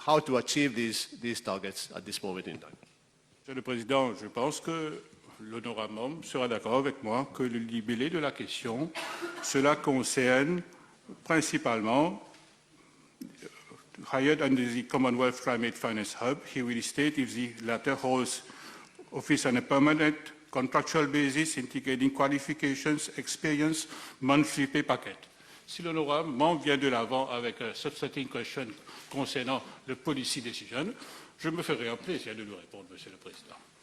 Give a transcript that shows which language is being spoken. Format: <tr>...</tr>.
<en>How to achieve these targets at this moment in time?</en> <fr>Monsieur le Président, je pense que l'honorable membre sera d'accord avec moi que le libellé de la question, cela concerne principalement</fr> <en>hired under the Commonwealth Climate Finance Hub. He will state if the latter holds office on a permanent contractual basis, indicating qualifications, experience, monthly pay packet.</en> <fr>Si l'honorable membre vient de l'avant avec un</fr> <en>substantive question</en> <fr>concernant le</fr> <en>policy decision,</en> <fr>je me ferai un plaisir de lui répondre, Monsieur le Président.</fr>